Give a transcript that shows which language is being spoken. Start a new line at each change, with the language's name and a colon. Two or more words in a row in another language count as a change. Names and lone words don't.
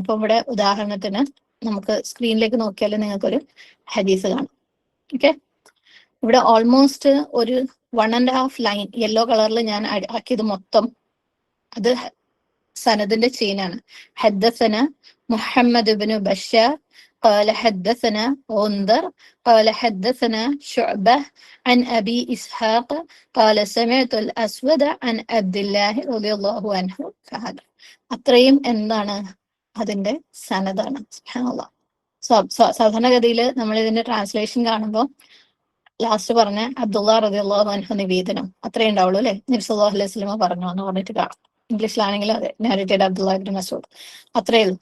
Malayalam: ഇപ്പൊ ഇവിടെ ഉദാഹരണത്തിന് നമുക്ക് സ്ക്രീനിലേക്ക് നോക്കിയാൽ നിങ്ങൾക്കൊരു ഹദീസ് കാണാം. ഓക്കെ, ഇവിടെ ഓൾമോസ്റ്റ് ഒരു 1.5 ലൈൻ യെല്ലോ കളറിൽ ഞാൻ ആക്കിയത് മൊത്തം അത് സനദിന്റെ ചെയിനാണ്.
Arabic: حدثنا محمد بن بشار قال حدثنا غندر قال حدثنا شعبة عن أبي إسحاق قال سمعت الأسود عن عبد الله رضي الله عنه.
Malayalam: فهذا അത്രയും എന്താണ് അതിന്റെ സനദാണ്. സുബ്ഹാനല്ലാഹ്. സാധാരണഗതിയിൽ നമ്മൾ ഇതിന്റെ ട്രാൻസ്ലേഷൻ കാണുമ്പോൾ ലാസ്റ്റ് പറഞ്ഞ അബ്ദുള്ള
Arabic: رضي الله عنه
Malayalam: നിവേദനം അത്രേ ഉണ്ടാവുള്ളൂ അല്ലെ. നബി
Arabic: صلى الله عليه وسلم
Malayalam: പറഞ്ഞു എന്ന് പറഞ്ഞിട്ട് കാണാം. ഇംഗ്ലീഷിലാണെങ്കിൽ അതെ, നാരേറ്റഡ് അബ്ദുള്ള ഇബ്നു മസ്ഊദ്, അത്രേ ഉള്ളൂ.